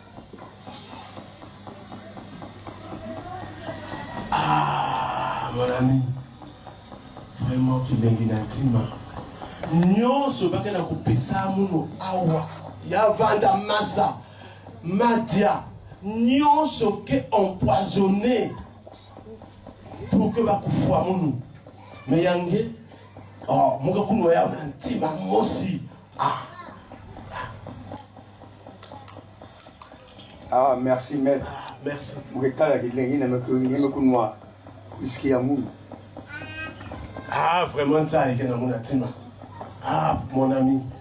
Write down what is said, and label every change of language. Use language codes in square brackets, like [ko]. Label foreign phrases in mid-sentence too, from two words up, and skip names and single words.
[fr] Mon ami, vraiment [ktu] kilengi na ntima. Nyonso bakena kupesa muno awa, ya vanda masa, madia, nyonso ke [fr] empoisonné pour que [ktu] bakufwa muno. Mais yange, oh, muka kunwa ya na ntima mosi. [fr] Ah, merci maître. Merci. [ktu] Muketala kilengi na mekunwa whisky ya muno. [fr] Ah, vraiment ça avec un amour intima. Ah, mon ami.